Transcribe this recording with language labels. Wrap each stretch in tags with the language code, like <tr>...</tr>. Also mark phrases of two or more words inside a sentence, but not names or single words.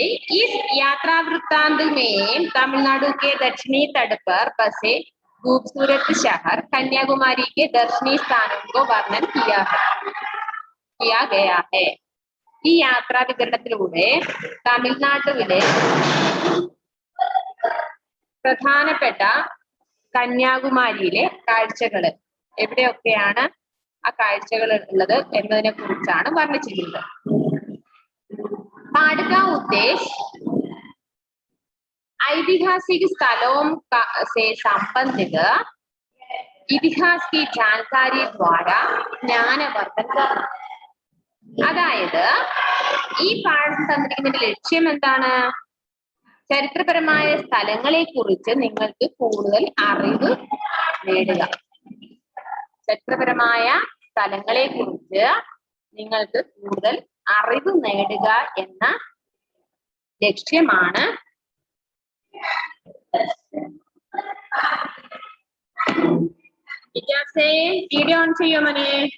<hi>इस यात्रा वृत्तांत में तमिलनाडु के दक्षिणी तट पर बसे खूबसूरत शहर कन्याकुमारी के दर्शनीय स्थानों को वर्णन किया गया है.</hi> <ml>ഈ യാത്രാ വിവരണത്തിലൂടെ തമിഴ്നാട്ടിലെ പ്രധാനപ്പെട്ട കന്യാകുമാരിയിലെ കാഴ്ചകൾ എവിടെയൊക്കെയാണ് ആ കാഴ്ചകൾ ഉള്ളത് എന്നതിനെ കുറിച്ചാണ് വർണ്ണിച്ചിട്ടുള്ളത്.</ml> <hi>कार्ड का उद्देश्य ऐतिहासिक स्थलों से संबंधित इतिहास की जानकारी द्वारा ज्ञानवर्धन करना.</hi> <ml>അതായത് ഈ പാഠം തന്നിരിക്കുന്നതിന്റെ ലക്ഷ്യം എന്താണ്? ചരിത്രപരമായ സ്ഥലങ്ങളെ കുറിച്ച് നിങ്ങൾക്ക് കൂടുതൽ അറിവ് നേടുക. ചരിത്രപരമായ സ്ഥലങ്ങളെ കുറിച്ച് നിങ്ങൾക്ക് കൂടുതൽ അറിവ് നേടുക എന്ന ലക്ഷ്യമാണ്</ml> <en>video on</en> <ml>ചെയ്യോ മോനെ?</ml>